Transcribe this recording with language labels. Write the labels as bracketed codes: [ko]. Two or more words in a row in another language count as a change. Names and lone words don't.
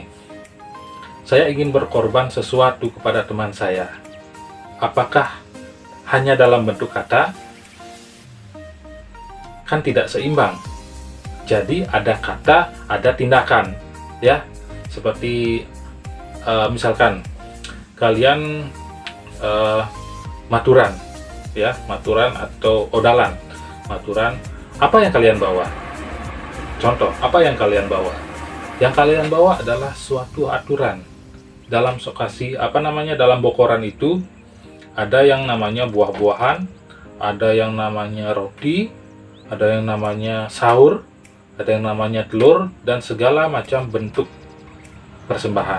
[id] Saya ingin berkorban sesuatu kepada teman saya. Apakah hanya dalam bentuk kata? Kan tidak seimbang. Jadi ada kata, ada tindakan, ya. Seperti misalkan kalian maturan, ya, maturan atau odalan. Maturan, apa yang kalian bawa? Contoh, apa yang kalian bawa? Yang kalian bawa adalah suatu aturan. Dalam sokasi, dalam bokoran itu ada yang namanya buah-buahan, ada yang namanya roti, ada yang namanya sahur, ada yang namanya telur, dan segala macam bentuk persembahan.